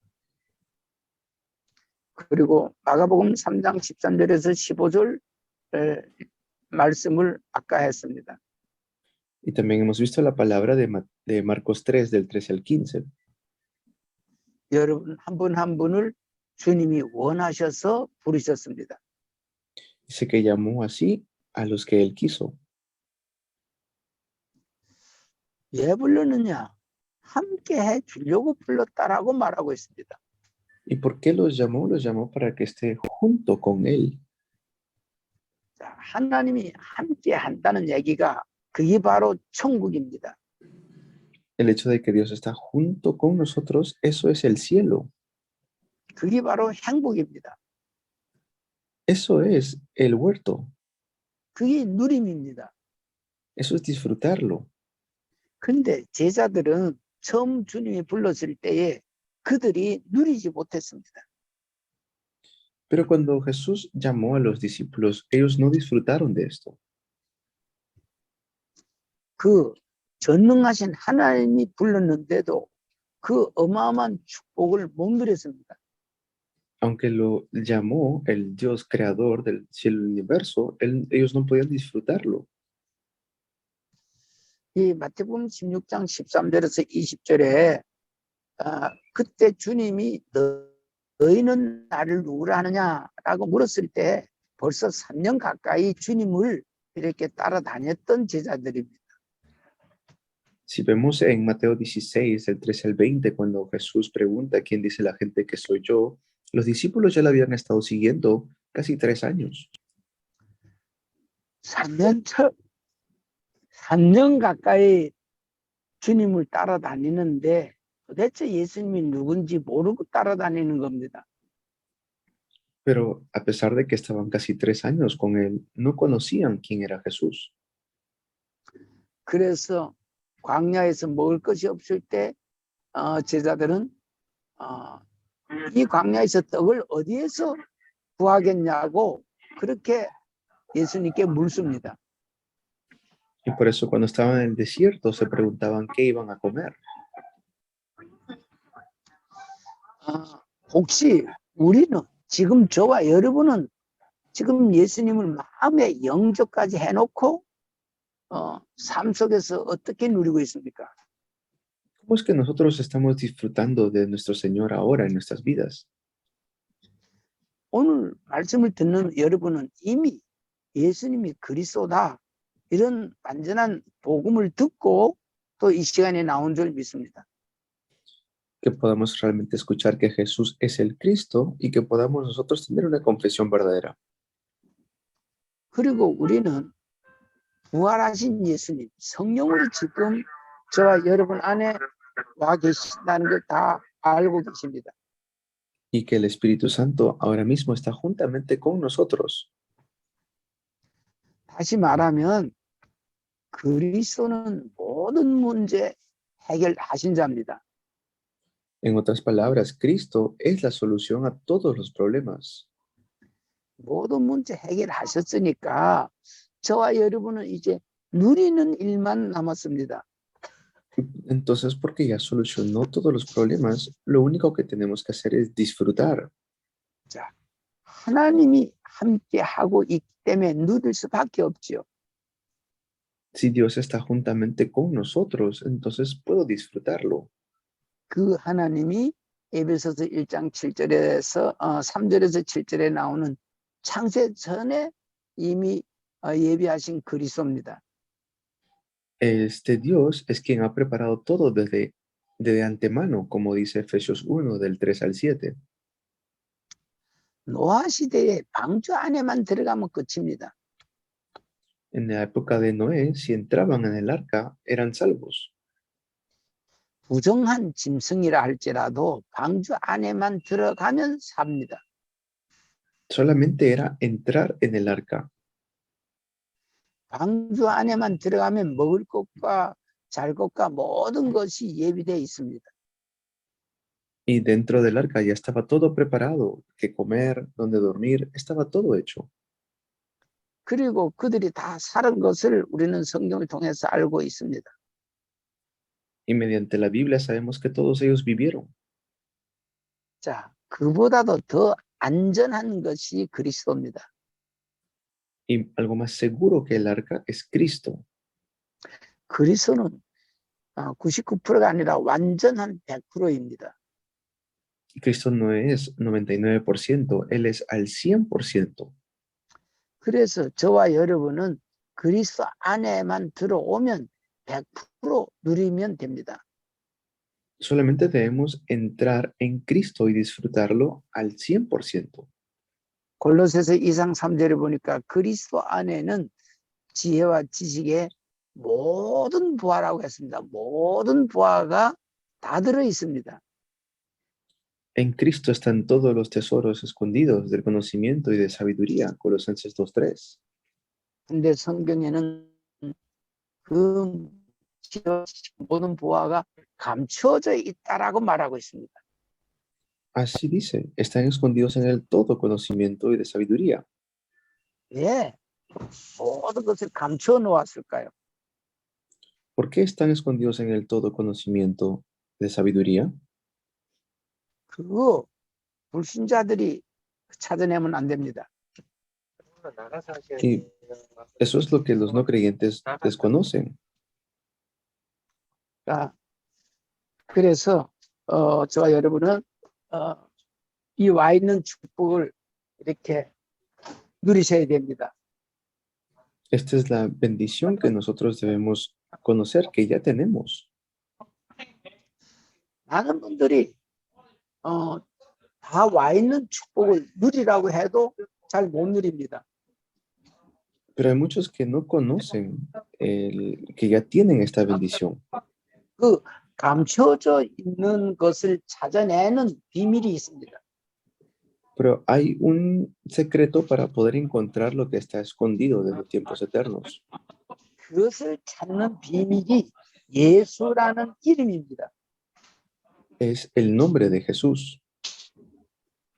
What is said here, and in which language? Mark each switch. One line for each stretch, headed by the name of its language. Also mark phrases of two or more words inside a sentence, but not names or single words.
Korean: 그리고 마가복음 3장 13절에서 15절 말씀을 아까 했습니다.
Spanish: Y también hemos visto la palabra de Marcos 3, del 13 al 15.
Korean: 여러분 한 분 한 분을 주님이 원하셔서 부르셨습니다.
Spanish: Dice que llamó así a los que él quiso.
Korean: 왜 불렀느냐? 함께 해주려고 불렀다라고 말하고 있습니다.
Spanish: ¿Y por qué los llamó? Los llamó para que esté junto con él.
Korean: 자, 하나님이 함께 한다는 얘기가 그게 바로 천국입니다.
Spanish: El hecho de que Dios está junto con nosotros, eso es el cielo.
Korean: 그게 바로 행복입니다.
Spanish: Eso es el huerto.
Korean: 그게 누림입니다.
Spanish: Eso es disfrutarlo.
Korean: 근데 제자들은 처음 주님이 불렀을 때에 그들이 누리지 못했습니다.
Spanish: Pero cuando Jesús llamó a los discípulos, ellos no disfrutaron de esto.
Korean: 그 전능하신 하나님이 불렀는데도 그 어마어마한 축복을 못 누렸습니다.
Spanish: Aunque lo llamó el Dios creador del cielo y el universo, ellos no podían disfrutarlo.
Korean: 이 마태복음 16장 13절에서 20절에 그때 주님이 너희는 나를 누구라 하느냐라고 물었을 때 벌써 3년 가까이 주님을 이렇게 따라다녔던 제자들입니다.
Spanish: Si vemos en Mateo 16, del 13 al 20, cuando Jesús pregunta quién dice la gente que soy yo, los discípulos ya lo habían estado siguiendo casi 3 años.
Korean: 3년 가까이 주님을 따라다니는데 도대체 예수님이 누군지 모르고 따라다니는 겁니다.
Spanish: Pero a pesar de que estaban casi 3 años con él, no conocían quién era Jesús.
Korean: 그래서 광야에서 먹을 것이 없을 때 제자들은 이 광야에서 떡을 어디에서 구하겠냐고 그렇게 예수님께 묻습니다.
Spanish: Y por eso cuando estaban en el desierto se preguntaban qué iban a comer.
Korean: 혹시 우리는 지금 저와 여러분은 지금 예수님을 마음에 영접까지 해놓고 삶 속에서 어떻게 누리고 있습니까?
Spanish: ¿Cómo es que nosotros estamos disfrutando de nuestro Señor ahora en nuestras vidas?
Korean: 오늘 말씀을 듣는 여러분은 이미 예수님이 그리스도다 이런 완전한 복음을 듣고 또 이 시간에 나온 줄 믿습니다.
Spanish: Que podamos realmente escuchar que Jesús es el Cristo y que podamos nosotros tener una confesión verdadera.
Korean: 그리고 우리는 부활하신 예수님, 성령으로 지금 저와 여러분 안에 와 계신다는 걸 다 알고 계십니다.
Spanish: Y que el Espíritu Santo ahora mismo está juntamente con nosotros.
Korean: 다시 말하면 그리스도는 모든 문제 해결하신 자입니다.
Spanish: En otras palabras, Cristo es la solución a todos los problemas.
Korean: 모든 문제 해결하셨으니까 저와 여러분은 이제 누리는 일만 남았습니다.
Spanish: Entonces, porque ya solucionó todos los problemas, lo único que tenemos que hacer es disfrutar.
Korean: 자, 하나님이 함께 하고 있기 때문에 누릴 수밖에 없지요.
Spanish: Si Dios está juntamente con nosotros, entonces puedo disfrutarlo.
Korean: 그 하나님이 에베소서 1장 7절에서 3절에서 7절에 나오는 창세 전에 이미 예비하신 그리스도입니다.
Spanish: Este Dios es quien ha preparado todo de antemano, como dice Efesios 1, del 3 al 7.
Korean: 노아 시대에 방주 안에만 들어가면 끝입니다.
Spanish: En la época de Noé, si entraban en el arca, eran salvos.
Korean: 부정한 짐승이라 할지라도 방주 안에만 들어가면 삽니다.
Spanish: Solamente era entrar en el arca.
Korean: 방주 안에만 들어가면 먹을 것과 잘 것과 모든 것이 예비되어 있습니다.
Spanish: Y dentro del arca ya estaba todo preparado, qué comer, dónde dormir, estaba todo hecho.
Korean: 그리고 그들이 다 살은 것을 우리는 성경을 통해서 알고 있습니다.
Spanish: Y mediante la Biblia sabemos que todos ellos vivieron.
Korean: 자, 그보다도 더 안전한 것이 그리스도입니다.
Spanish: Y algo más seguro que el arca es Cristo.
Korean: 그리스도는 99%가 아니라 완전한 100%입니다.
Spanish: Y Cristo no es 99%, Él es al 100%.
Korean: 그래서 저와 여러분은 그리스도 안에만 들어오면 100% 누리면 됩니다.
Spanish: Solamente debemos entrar en Cristo y disfrutarlo al 100%.
Korean: 골로새서 2장 3절에 보니까 그리스도 안에는 지혜와 지식의 모든 부하라고 했습니다. 모든 부하가 다 들어 있습니다.
Spanish: En Cristo están todos los tesoros escondidos del conocimiento y de sabiduría. Colosenses 2:3.
Korean: 근데 성경에는 그 지혜와 지식 모든 부하가 감추어져 있다라고 말하고 있습니다.
Spanish: Así dice, están escondidos en el todo conocimiento y de sabiduría.
Korean: 왜 모든 것을 감추어 놓았을까요?
Spanish: ¿Por qué están escondidos en el todo conocimiento de sabiduría?
Korean: 그거 불신자들이 찾아내면 안 됩니다.
Spanish: Y eso es lo que los no creyentes desconocen.
Korean: 그래서 저와 여러분은 이 와 있는 축복을 이렇게 누리셔야 됩니다.
Spanish: Esta es la bendición que nosotros debemos conocer, que ya tenemos.
Korean: 많은 분들이 다 와 있는 축복을 누리라고 해도 잘 못 누립니다.
Spanish: Pero hay muchos que no conocen que ya tienen esta bendición.
Korean: 그 감춰져 있는 것을 찾아내는 비밀이 있습니다.
Spanish: Pero hay un secreto para poder encontrar lo que está escondido desde tiempos eternos.
Korean: 그것을 찾는 비밀이 예수라는 이름입니다.
Spanish: Es el nombre de Jesús.